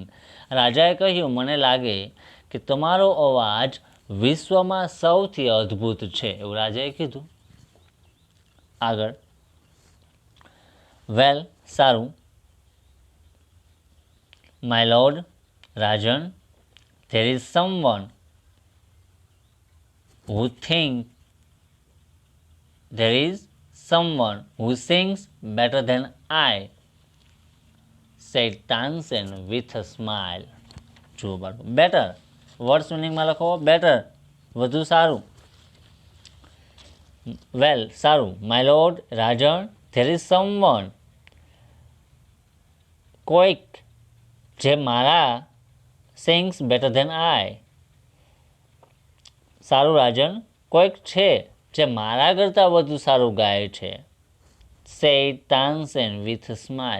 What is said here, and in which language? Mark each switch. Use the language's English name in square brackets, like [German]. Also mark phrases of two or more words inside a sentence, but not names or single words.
[Gujarati] રાજાએ કહ્યું, મને લાગે કે તમારો અવાજ વિશ્વમાં સૌથી અદ્ભુત છે, એવું રાજાએ કીધું. આગળ. વેલ, સારું. [English] My lord, રાજન, there is someone who sings better than I, said Tansen with a smile. [Gujarati] જુઓ બાળકો, [English] better words [Gujarati] મિનિંગમાં લખો બેટર, વધુ સારું. વેલ, સારું. [English] My lord, [Gujarati] રાજન, [English] there is someone, [Gujarati] કોઈક જે મારા, [English] sings better than I. [Gujarati] સારું રાજન, કોઈક છે જે મારા કરતાં વધુ સારું ગાય છે. [English] said Tansen with smile.